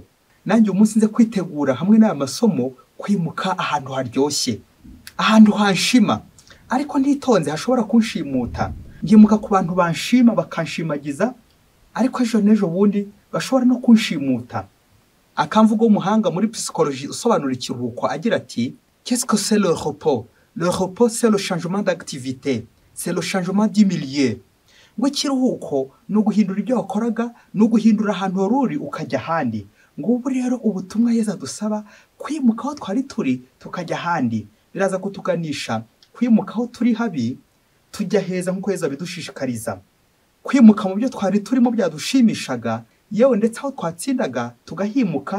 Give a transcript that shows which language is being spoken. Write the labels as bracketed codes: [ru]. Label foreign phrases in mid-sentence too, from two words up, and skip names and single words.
[rw] Nanjye umunsi nze kwitegura hamwe n'aya masomo, kwimuka ahantu haryoshye, ahantu hanshima, ariko ntitonze hashobora kunshimuta. Ngimuka ku bantu banshima bakanshimagiza, ariko ejo n'ejo bundi bashobora no kunshimuta. Akamvugo w'umuhanga muri psychologie usobanura ikiruhuko agira ati, [fr] qu'est-ce que c'est le repos? Le repos c'est le changement d'activité, c'est le changement du milieu. [rw] ngo ikiruhuko ni uguhindura ibyo wakoraga, ni uguhindura ahantu wari uri ukajya ahandi. Ngubu rero ubutumwa Yesu adusaba kwimuka aho twari turi tukajya ahandi. Biraza kutuganisha kwimuka aho turi habi tujya heza nk'uko Yesu abidushishikariza. Kwimuka mu byo twari turimo byadushimishaga, yewe ndetse aho twatsindaga tugahimuka.